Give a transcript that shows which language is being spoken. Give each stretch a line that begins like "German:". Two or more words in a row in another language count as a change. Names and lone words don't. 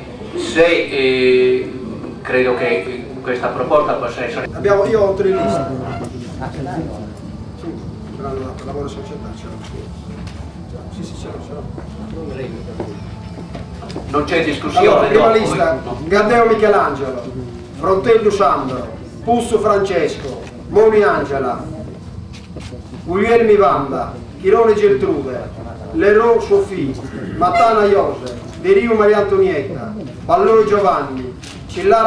Italian: Se credo che questa proposta possa essere... Io ho 3 liste. Sì, lavoro società, ce l'ho. Sì, ce l'ho. Non c'è discussione. Allora, prima dopo, lista, no. Gaddeo Michelangelo, Frontello Sandro, Pusso Francesco, Moni Angela, Guglielmi Vanda, Chirone Geltrude, Leroux Sofì, Matana Joseph, De Rio Maria Antonietta, Palloi Giovanni, Cillara